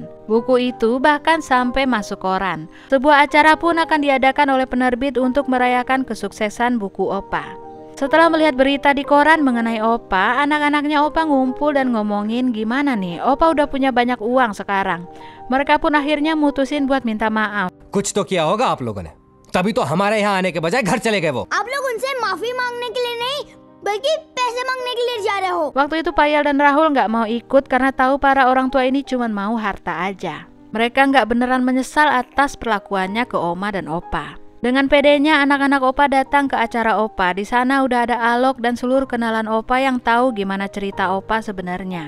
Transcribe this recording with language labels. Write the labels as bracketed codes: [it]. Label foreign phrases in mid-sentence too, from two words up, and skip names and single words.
[id] Buku itu bahkan sampai masuk koran. Sebuah acara pun akan diadakan oleh penerbit untuk merayakan kesuksesan buku Opa. Setelah melihat berita di koran mengenai Opa, anak-anaknya Opa ngumpul dan ngomongin gimana nih, Opa udah punya banyak uang sekarang. Mereka pun akhirnya mutusin buat minta maaf. [hi] कुछ तो किया होगा आप लोगों ने, तभी तो हमारे यहाँ आने के बजाय घर चले गए वो. आप लोग उनसे माफी मांगने के लिए नहीं बल्कि पैसे मांगने के लिए जा रहे हो. [id] Waktu itu Payal dan Rahul nggak mau ikut karena tahu para orang tua ini cuma mau harta aja. Mereka nggak beneran menyesal atas perlakuannya ke Oma dan Opa. Dengan pedenya anak-anak Opa datang ke acara Opa. Di sana udah ada Alok dan seluruh kenalan Opa yang tahu gimana cerita Opa sebenarnya.